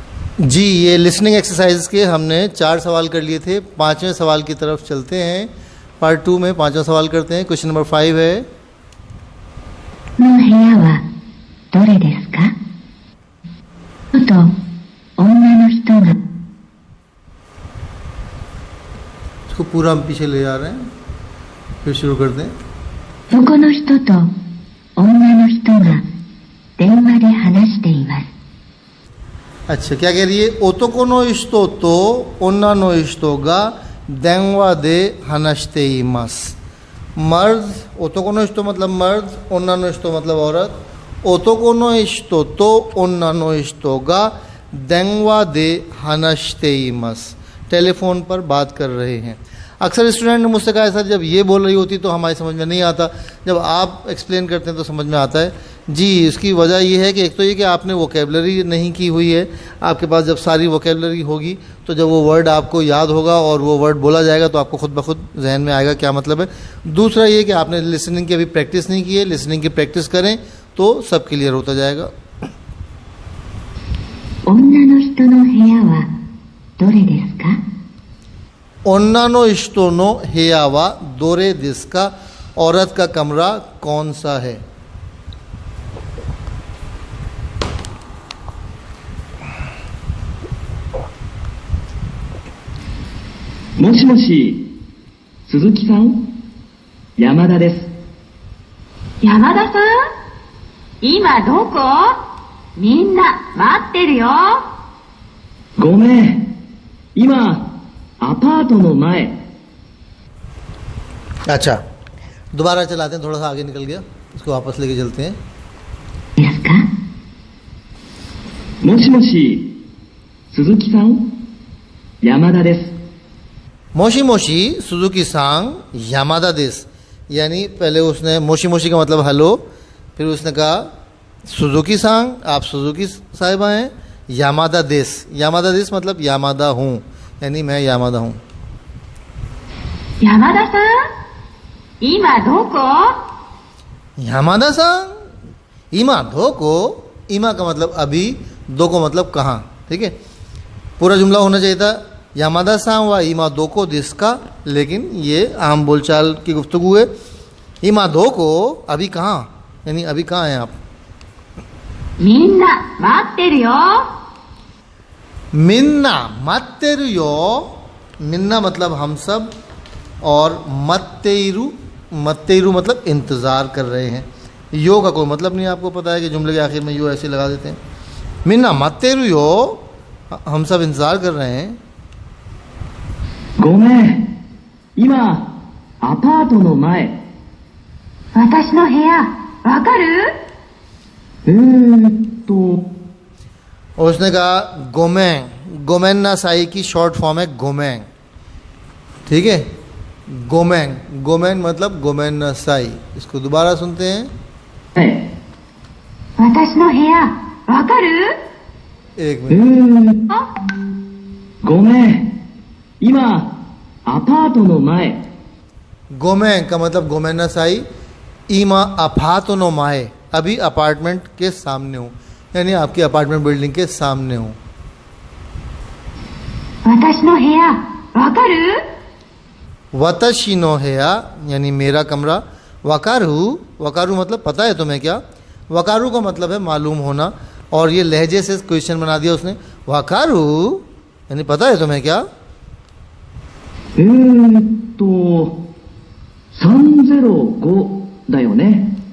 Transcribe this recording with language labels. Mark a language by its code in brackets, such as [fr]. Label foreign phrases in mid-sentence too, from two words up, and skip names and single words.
[hi] जी, ये [en] listening exercise [hi] के हमने 4 सवाल कर लिए थे। 5वें सवाल की तरफ चलते हैं। पार्ट 2 में 5वां सवाल करते हैं। [en] question number [hi] 5 है, [ja] の部屋はどれですか？と女の人が [hi] इसको पूरा हम पीछे ले जा रहे हैं, फिर शुरू करते हैं। [ja] 男の人と女の人が電話で話しています。 [hi] अच्छा, क्या कह रही है? [ja] 男の人と女の人が電話で話しています. [hi] मर्द, [ja] 男の人 [hi] मतलब मर्द, [ja] 女の人 [hi] मतलब औरत। [ja] 男の人と女の人が電話で話しています, [hi] टेलीफोन पर बात कर रहे हैं। अक्सर स्टूडेंट ने मुझसे कहा है सर जब ये बोल रही होती तो हमारी समझ में नहीं आता, जब आप एक्सप्लेन करते हैं तो समझ में आता है। जी, इसकी वजह ये है कि एक तो ये कि आपने वोकेबलरी नहीं की हुई है। आपके पास जब सारी वोकेबलरी होगी तो जब वो वर्ड आपको याद होगा और वो वर्ड बोला जाएगा तो आपको खुद ब खुद जहन में आएगा क्या मतलब है। दूसरा ये कि आपने लिसनिंग की अभी प्रैक्टिस नहीं की है। लिसनिंग की प्रैक्टिस करें तो सब क्लियर होता जाएगा। [ja] 女の人の部屋はどれですか？女の人の部屋はどれですか, [hi] औरत का कमरा कौन सा है? [ja] もしもし, सुजुकी さん、山田です。山田さん、今どこ？みんな待ってるよ。ごめん、今アパートの前。 [hi] अच्छा, दोबारा चलाते हैं, थोड़ा सा आगे निकल गया, इसको वापस लेके चलते हैं। [ja] ですか？もしもし、鈴木さん、山田です。もしもし鈴木さん山田です, [hi] यानी पहले उसने [ja] もしもし [hi] का मतलब हेलो, फिर उसने कहा [ja] 鈴木さん, [hi] आप सुजुकी साहिबा हैं। [ja] 山田です [hi] मतलब यामादा हूँ, यानी मैं यामादा हूँ। [ja] 山田さん、今どこ？山田さん今どこ, [hi] इमा का मतलब अभी, दो को मतलब कहाँ। ठीक है, पूरा जुमला होना चाहिए था [ja] 山田さんは今どこですか, [hi] लेकिन ये आम बोलचाल की गुफ्तगू है। [ja] 今どこ [hi] अभी कहाँ, यानी अभी कहाँ हैं आप? [ja] みんな待ってるよ。みんな待ってるよ, [hi] मिन्ना मतलब हम सब, और मत्तेरु मतलब इंतज़ार कर रहे हैं। यो का कोई मतलब नहीं, आपको पता है कि जुमले के आखिर में यो ऐसे लगा देते हैं। [ja] みんな待ってるよ, [hi] हम सब इंतज़ार कर रहे हैं। [ja] ごめん、今アパートの前。私の部屋、わかる？ [hi] और उसने कहा गोमेंग, [ja] ごめんなさい [hi] की [en] short form [hi] है गोमेंग। ठीक है, गोमेंग, गोमेंग मतलब [ja] ごめんなさい. [hi] इसको दोबारा सुनते हैं। [ja] 私の部屋、わかる？ [hi] एक मिनट, [ja] ごめん、今アパートの前。 [hi] गोमेंग का मतलब [ja] ごめんなさい, 今アパートの前, [hi] अभी अपार्टमेंट के सामने हूँ, यानी आपकी [en] apartment building [hi] के सामने हूँ। [ja] 私の部屋、わかる？私の部屋, [hi] यानी मेरा कमरा। वकारू, वकारू मतलब पता है तुम्हें क्या? वकारू का मतलब है मालूम होना, और ये लहजे से क्वेश्चन बना दिया उसने। वकारू यानी पता है तुम्हें क्या? [ja] 305 だよね。